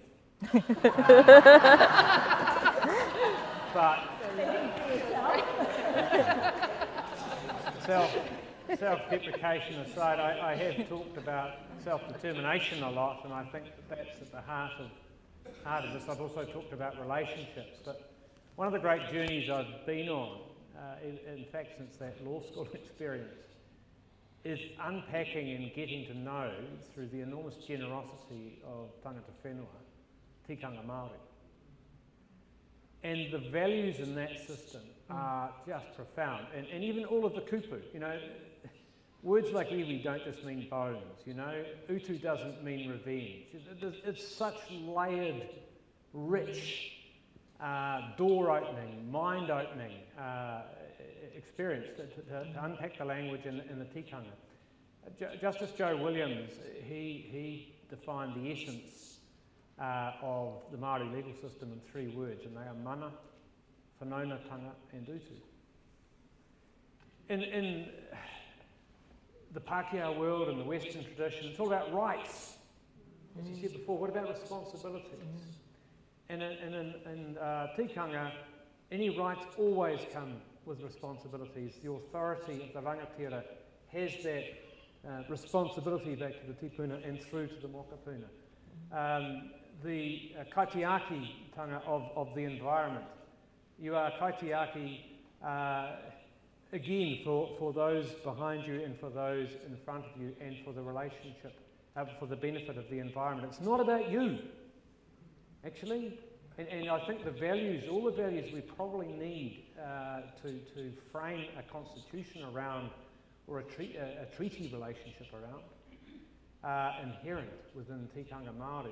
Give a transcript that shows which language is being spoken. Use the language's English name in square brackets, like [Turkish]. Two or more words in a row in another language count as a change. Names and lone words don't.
[English] But self-deprecation aside, I have talked about self-determination a lot, and I think that's at the heart of this. I've also talked about relationships, but one of the great journeys I've been on, in fact since that law school experience, is unpacking and getting to know, through the enormous generosity of [Māori] tangata whenua, tikanga Māori. [English] And the values in that system are just profound. And even all of the kupu, you know, words like iwi don't just mean bones, you know, utu doesn't mean revenge. It's such layered, rich, door-opening, mind-opening experience to unpack the language in the tikanga. Justice Joe Williams, he defined the essence of the Māori legal system in 3 words, and they are mana, whanaungatanga and utu. In the Pākehā world and the Western tradition, it's all about rights. As you said before, what about responsibilities? And in tikanga, any rights always come with responsibilities. The authority of the rangatira has that responsibility back to the tipuna and through to the mokapuna. The kaitiaki-tanga of the environment. You are kaitiaki again for those behind you and for those in front of you and for the relationship, for the benefit of the environment. It's not about you, actually. And I think the values, all the values we probably need to frame a constitution around, or a treaty relationship around, are inherent within [Māori] tikanga Māori.